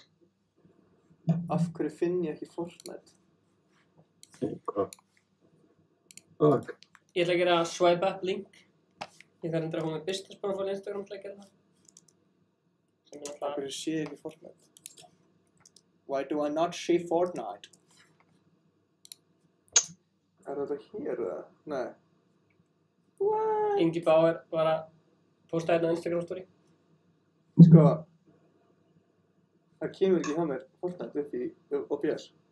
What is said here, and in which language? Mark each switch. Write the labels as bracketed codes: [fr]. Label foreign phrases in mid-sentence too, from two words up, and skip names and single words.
[is] Af hverju finn ég ekki Fortnite? Hvað? Ég ætla að gera [en] swipe up link. [is] Ég þarf að koma með [en] business profile [is] Instagram til að gera það. Af hverju sé ég ekki Fortnite? [en] Why do I not see Fortnite? [is] Er þetta hér eða? Nei. [en] What? [is] Ingi Bauer var að posta hérna á Instagram story. Sko, það kemur ekki hjá mér Fortnite upp í OBS.